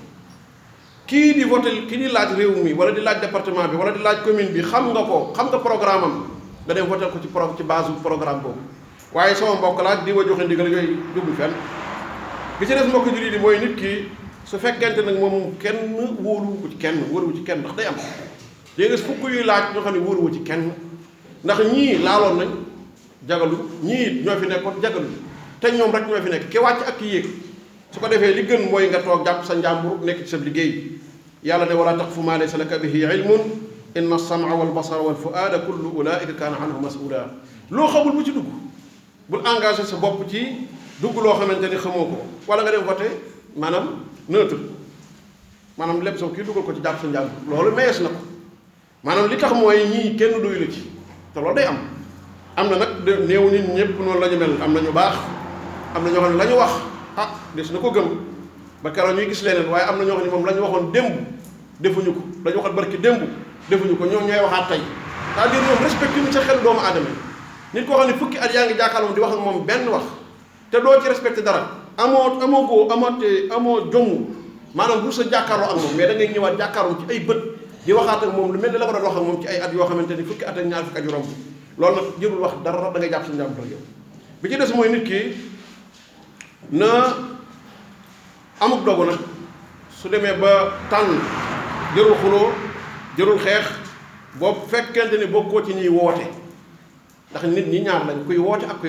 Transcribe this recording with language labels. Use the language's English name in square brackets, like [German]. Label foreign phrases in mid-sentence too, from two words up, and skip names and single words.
[Wolof] kii di votel ki di laaj réew mi wala di laaj département bi wala di laaj commune bi xam nga programme am nga dem votel ko ci base programme boobu waaye sama mbokk laaj di wa joxe ndigal yooyu jublu fenn bi ci des mbokk jullit yi mooy nit ki su fekkente nag moom kenn wóoruwu ci kenn ndax day am léegi fukk yuy laaj ñoo xam ne wóoruwu ci kenn ndax ñii laaloon nañ jagalu ñii ñoo fi nekkoon jagalu te ñoom rek ñoo fi nekk ki wàcc ak ki yéeg su ko defee li gën mooy nga toog jàpp sa njàmbur nekk ci sa liggéey yàlla ne [Arabic] ولا تقف ما ليس لك به علم إن السمع والبصر والفؤاد كل أولئك كان عنه مسؤولا [Wolof] loo xamul bu ci dugg bul engagé sa bopp ci dugg loo xamante ni xamoo ko wala nga dem voté maanaam neutre maanaam lépp soo kii dugal ko ci jàpp sa njàmbur loolu mayees na ko maanaam li tax mooy ñii kenn doyu la ci te loolu day am na nag néew nit ñëpp noonu la ñu mel am na ñu baax am na ñoo xam ne la ñu wax des na ko gëm ba keroog ñuy gis leneen waaye am na ñoo xam ne moom la ñu waxoon démb defuñu ko la ñu waxoon barki démb defuñu ko ñoom ñooy waxaat tey c'est-à-dire ñoom respecté ñu sa xel doomu aadama yi nit koo xam ne fukki at yaa ngi jàkkaarloo di wax ak moom benn wax te doo ci respecté dara amoo jomm maanaam bu sa jàkkaarloo ak moom mais da ngay ñëwaat jàkkaarloo ci ay bët di waxaat ak moom lu mel ni la ko doon wax ak moom ci ay at yoo xamante ni fukki at ak ñaar fukki at yu romb loolu nag jërul wax dara da ngay jàpp sa njàmbur yow bi ci des mooy nit ki na amuk dogu nag su demee ba tànn jërul xuloo jërul xeex boo fekkente ni bokkoo ci ñuy woote ndax nit ñi ñaar lañ kuy woote ak kuy